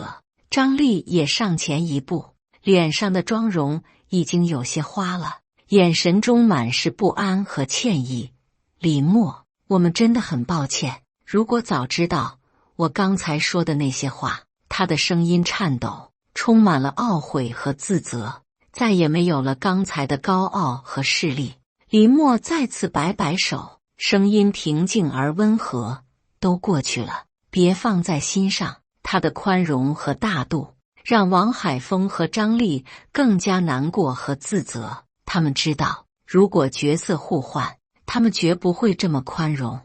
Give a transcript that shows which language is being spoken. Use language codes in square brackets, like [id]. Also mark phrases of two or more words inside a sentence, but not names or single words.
[zh] 張麗也上前一步，臉上的妝容已經有些花了，眼神中滿是不安和歉意。林默，我們真的很抱歉，如果早知道我剛才說的那些話。他的聲音顫抖，充滿了懊悔和自責，再也沒有了剛才的高傲和勢利。林默再次擺擺手，聲音平靜而溫和，都過去了，別放在心上。他的寬容和大度讓王海峰和張麗更加難過和自責。他們知道，如果角色互換，他們絕不會這麼寬容。